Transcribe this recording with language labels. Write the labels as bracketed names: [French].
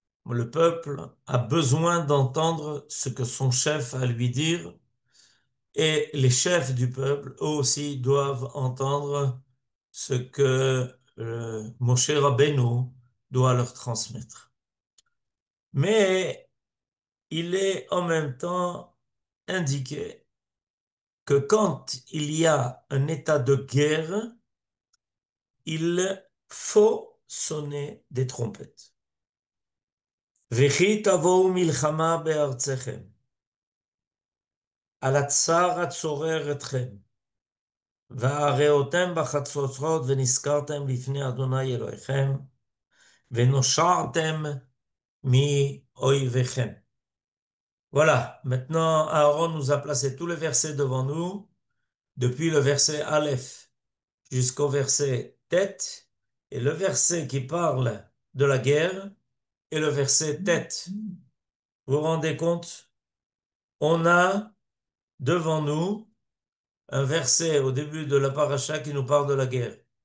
[French] Le peuple a besoin d'entendre ce que son chef a à lui dire, et les chefs du peuple, eux aussi, doivent entendre ce que Moshe Rabbeinu doit leur transmettre. Mais il est en même temps indiqué que quand il y a un état de guerre, il faut sonner des trompettes. [Hebrew] וכי תבואו מלחמה בארצכם, על הצער הצורר אתכם, והראותם בחצוצרות ונזכרתם לפני אדוני אלוהיכם, ונושעתם מאויביכם. [French] Voilà, maintenant Aaron nous a placé tous les versets devant nous, depuis le verset Aleph jusqu'au verset Tet, et le verset qui parle de la guerre est le verset Tet. Vous vous rendez compte? On a devant nous un verset au début de la paracha qui nous parle de la guerre.